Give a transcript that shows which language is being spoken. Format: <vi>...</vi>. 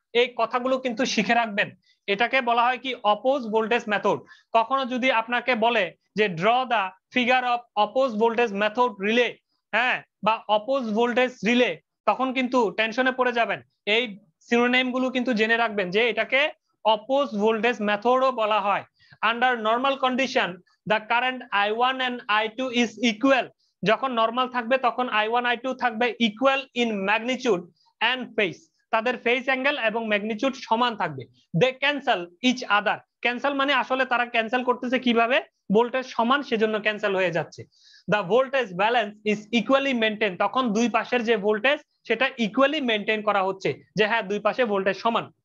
<bn>এই কথাগুলো কিন্তু শিখে রাখবেন, এটাকে বলা হয় কি অপোজ ভোল্টেজ মেথড। কখনো যদি আপনাকে বলে যে</bn> <en>draw the figure of oppose voltage method relay,</en> <bn>হ্যাঁ, বা অপোজ ভোল্টেজ রিলে, তখন কিন্তু টেনশনে পড়ে যাবেন। এই সিনোনিম গুলো কিন্তু জেনে রাখবেন যে এটাকে অপোজ ভোল্টেজ মেথডও বলা হয়।</bn> <en>Under normal condition the current I1 and I2 is equal.</en> <bn>যখন নরমাল থাকবে তখন I1 I2 থাকবে</bn> <en>equal in magnitude and phase,</en> <bn>তাদের ফেজ অ্যাঙ্গেল এবং ম্যাগনিটিউড সমান থাকবে।</bn> <en>They cancel each other.</en> <bn>ক্যান্সেল মানে আসলে তারা ক্যান্সেল করতেছে কিভাবে? ভোল্টেজ সমান সেজন্য ক্যান্সেল হয়ে যাচ্ছে।</bn> <en>the voltage balance is equally maintain,</en> <bn>তখন দুই পাশের যে ভোল্টেজ সেটা ইকুয়ালি মেনটেন করা হচ্ছে, যে হ্যাঁ দুই পাশে ভোল্টেজ সমান।</bn>